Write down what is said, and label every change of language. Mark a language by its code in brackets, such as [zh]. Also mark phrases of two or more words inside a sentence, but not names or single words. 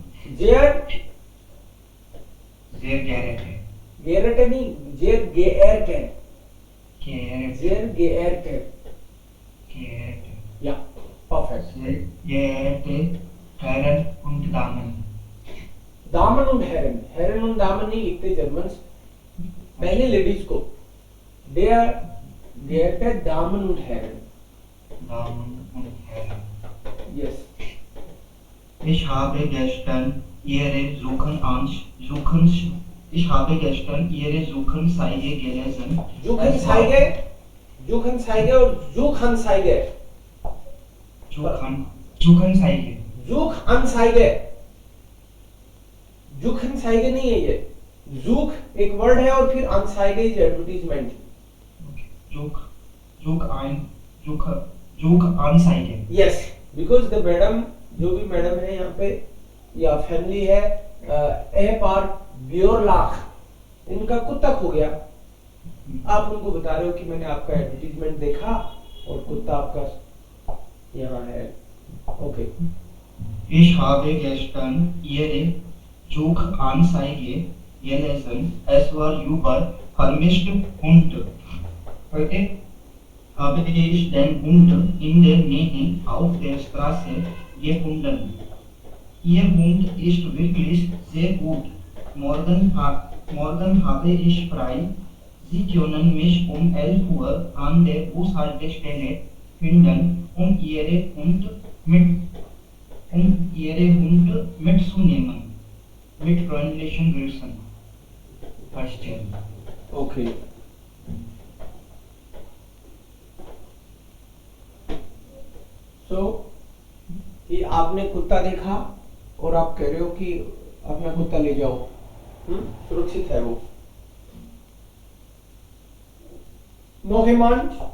[de] sehr geehrte नहीं, sehr geehrte. Sehr geehrte. Ja, perfekt. Sehr geehrte Herren und Damen. दामन und Herren. Herren und Damen [hi] नहीं लिखते जर्मन्स. पहले लेडीज को. [de] Der geehrte Damen und Herren. Damen und Herren. Yes. Ich habe gestern Ihre Suchanzeige gelesen. Suchanzeige और Suchanzeige. Suchanzeige. [hi] Suchanzeige नहीं है ये. Such एक वर्ड है और फिर Anzeige [en] is advertisement. [de] Suchanzeige. [en] Yes, because the [hi] मैडम जो भी मैडम है यहाँ पे या फैमिली है ए पार ब्योरलाख, इनका कुत्ता खो गया. आप उनको बता रहे हो कि मैंने आपका एडवर्टीजमेंट देखा और कुत्ता आपका यहाँ है। ओके, [de] Ich habe gestern Ihre Suchanzeige gelesen. Es war über vermisst Hund. Heute habe ich den Hund in der Nähe auf der Straße gefunden. Ihr Hund ist wirklich sehr gut. Morgen habe ich frei. Sie können mich um 11 Uhr an der Bushaltestelle finden, um Ihre Hund mitzunehmen. Mit freundlichen Grüßen. Verstehen. [hi] ओके। सो ये आपने कुत्ता देखा और आप कह रहे हो कि अपना कुत्ता ले जाओ, सुरक्षित है वो। नो हिमांश,